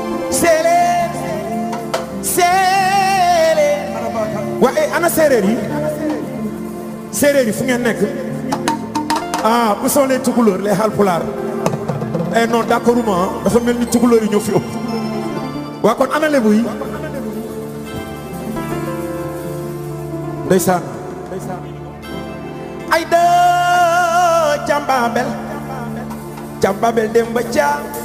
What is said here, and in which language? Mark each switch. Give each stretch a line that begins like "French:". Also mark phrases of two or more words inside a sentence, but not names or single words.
Wolof: Séeréer. Séeréer. Ana Bakar. Waa, eh, ana séeréer yi? Séeréer yi fu ngeen nekk?
French: Ah, où sont les Toucouleurs, les Halpulaar? Eh non, d'accord,
Wolof: ma, dafa mel ni Toucouleur yi ñoo fi ëpp. Waa, kon ana Lebu yi? Ndeysaan. Aïda Thiam Babel. Thiam Babel Demba Thiam.